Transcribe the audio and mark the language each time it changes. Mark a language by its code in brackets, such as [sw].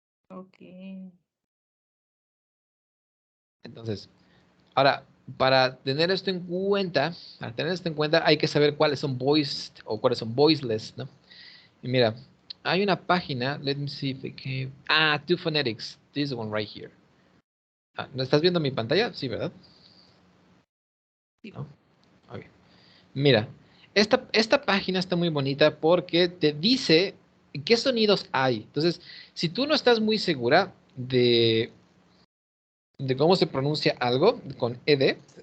[es] Ok. Entonces, ahora, para tener esto en cuenta, hay que saber cuáles son voiced o cuáles son voiceless, ¿no? Y mira, hay una página, [en] let me see if it came. Two Phonetics, this one right here. [es] ¿No estás viendo mi pantalla? Sí, ¿verdad? Sí. ¿No? Ok. Mira, esta página está muy bonita porque te dice qué sonidos hay. Entonces, si tú no estás muy segura de cómo se pronuncia algo con ed,